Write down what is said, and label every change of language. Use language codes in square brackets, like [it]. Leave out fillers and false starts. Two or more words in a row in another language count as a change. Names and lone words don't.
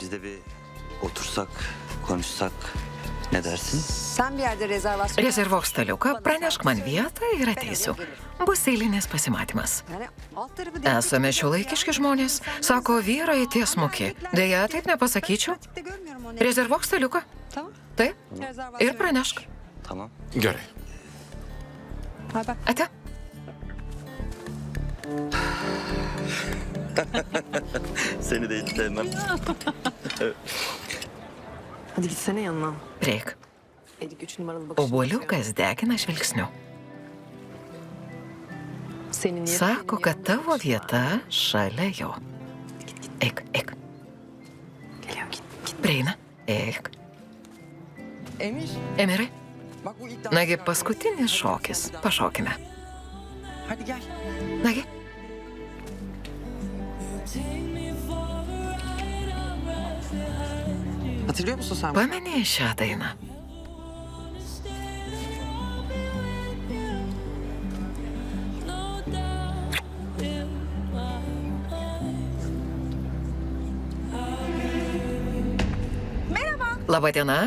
[lt] Rezervuok staliuką, pranešk man vietą ir ateisiu. Bus eilinis pasimatymas. Esame šiuolaikiški žmonės, sako vyrai tiesmuki. Deja, taip nepasakyčiau. Rezervuok staliuką. Taip. Ir pranešk. Gerai. Ate. [tr] Seni de hiç sevmem. Hadi gitsene yanına. [lt] Prieik. [tr] Elik 3 numaralı bakışını. [lt] Oboliukas degina žvilgsniu. Sako, kad tavo vieta šalia jo. Eik, eik. [tr] Geliyor git. [lt] Prieina. Eik. Emir. Emirai, [tr] Bak bu ilk dans. [lt] nagi paskutinis šokis. Pašokime. [tr] Hadi gel. [lt] Nagi. [tr] Hatırlıyor musun sen? [lt] Pameni šią dainą. Labadiena.